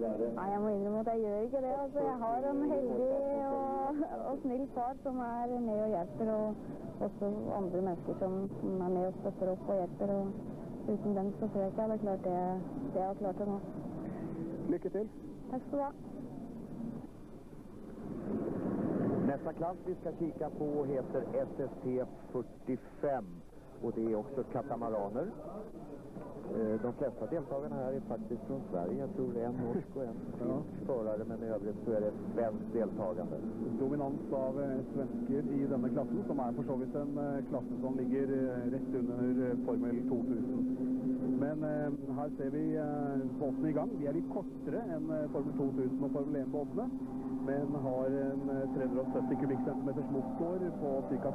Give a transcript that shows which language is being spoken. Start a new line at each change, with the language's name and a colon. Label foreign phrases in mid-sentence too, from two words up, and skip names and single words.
Norwegian: Nei, jeg må innrømme at jeg gjør ikke det. Altså, jeg har en heldig og snill far som er med og hjelper, og også andre mennesker som er med og støtter opp og hjelper, og uten dem så tror jeg ikke jeg hadde klart det jeg har klart det nå. Lykke til. Takk skal du ha.
Swedish: Nästa klass vi ska kika på heter SST 45 och det är också katamaraner. De flesta deltagarna här är faktiskt från Sverige. Jag tror det är en norsk och en finsk förare, men i övrigt så är det ett svenskt deltagande.
Norwegian: Dominans av svensker i denne klassen, som er for så vidt en klasse som ligger rett under Formel 2000. Men her ser vi båtene i gang. De er litt kortere enn Formel 2000 og Formel 1-båtene, men har en 370 kubikkcentimeters motor på ca.